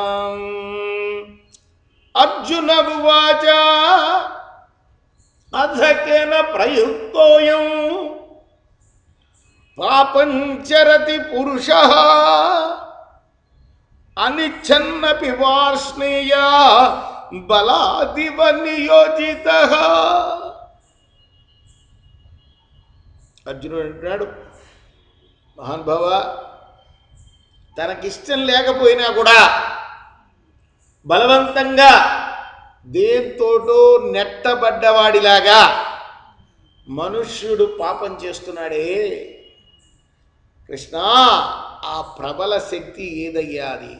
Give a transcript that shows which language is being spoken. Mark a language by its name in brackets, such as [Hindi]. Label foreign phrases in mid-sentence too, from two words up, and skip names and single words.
[Sanskrit] अर्जुन उवाच अथ केन प्रयुक्तोऽयं पापं चरति पुरुषः अनिच्छन्नपि वार्ष्णेय बलादिव नियोजितः. [Telugu] అర్జునుడు అంటున్నాడు, మహానుభావ, తనకిష్టం లేకపోయినా కూడా బలవంతంగా దేంతోటో నెట్టబడ్డవాడిలాగా మనుష్యుడు పాపం చేస్తున్నాడే కృష్ణ, ఆ ప్రబల శక్తి ఏదయ్యా అది?